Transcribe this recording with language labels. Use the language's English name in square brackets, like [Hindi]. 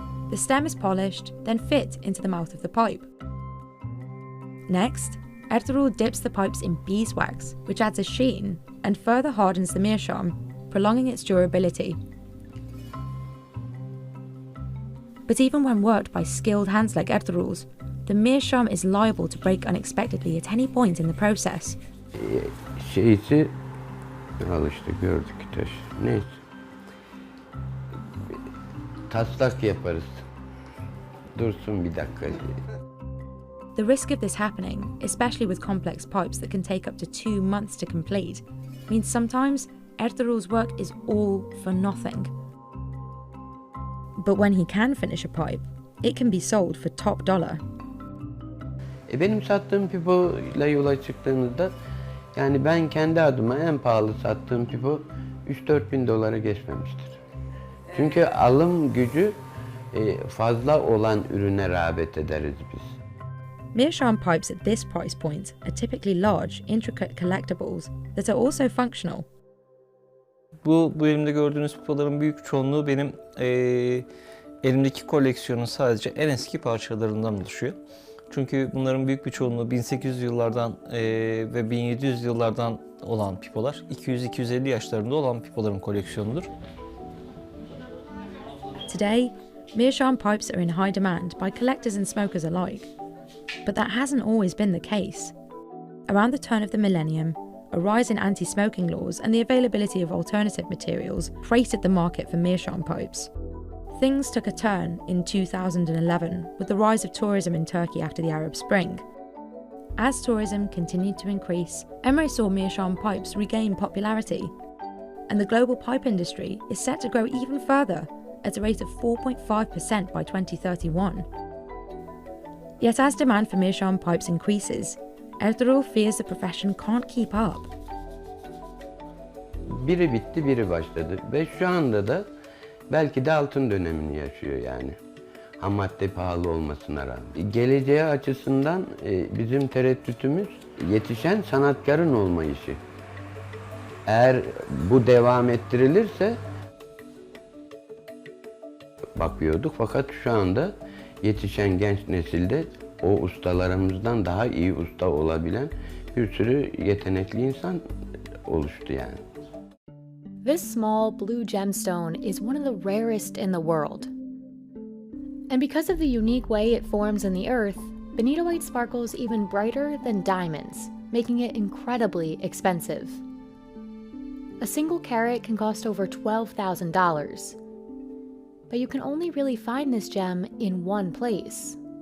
[English] The stem is polished, then fit into the mouth of the pipe. Next, Ertuğrul dips the pipes in beeswax, which adds a sheen and further hardens the meerschaum, prolonging its durability. But even when worked by skilled hands like Ertuğrul's, the meerschaum is liable to break unexpectedly at any point in the process. [Turkish] Şeysi, al işte gördük taş. Neyse. Taslak yaparız. Dursun bir dakika. [English] The risk of this happening, especially with complex pipes that can take up to 2 months to complete, means sometimes Ertuğrul's work is all for nothing. But when he can finish a pipe, it can be sold for top dollar. [Turkish] Benim sattığım pipoyla yola çıktığımızda, yani ben kendi adıma en pahalı sattığım pipo 3-4 bin dolara geçmemiştir. Çünkü alım gücü fazla olan ürüne rağbet ederiz biz. [English] Meerschaum pipes at this price point are typically large, intricate collectibles that are also functional. [Turkish] Bu elimde gördüğünüz pipoların büyük çoğunluğu benim elimdeki koleksiyonun sadece en eski parçalarından oluşuyor. Çünkü bunların büyük bir çoğunluğu 1800 yıllardan ve 1700 yıllardan olan pipolar. 200-250 yaşlarında olan pipoların koleksiyonudur. [English] Today, meerschaum pipes are in high demand by collectors and smokers alike. But that hasn't always been the case. Around the turn of the millennium, a rise in anti-smoking laws and the availability of alternative materials created the market for meerschaum pipes. Things took a turn in 2011 with the rise of tourism in Turkey after the Arab Spring. As tourism continued to increase, Emre saw Meerschaum pipes regain popularity, and the global pipe industry is set to grow even further at a rate of 4.5% by 2031. Yet as demand for Meerschaum pipes increases, Ertuğrul fears the profession can't keep up. [Turkish] Biri bitti, biri başladı ve şu anda da belki de altın dönemini yaşıyor yani. Ham madde pahalı olmasına rağmen. Geleceği açısından bizim tereddütümüz yetişen sanatkarın olma işi. Eğer bu devam ettirilirse bakıyorduk fakat şu anda yetişen genç nesilde o ustalarımızdan daha iyi usta olabilen bir sürü yetenekli insan oluştu yani. [English] This small blue gemstone is one of the rarest in the world. And because of the unique way it forms in the earth, benitoite sparkles even brighter than diamonds, making it incredibly expensive. A single carat can cost over $12,000. But you can only really find this gem in one place.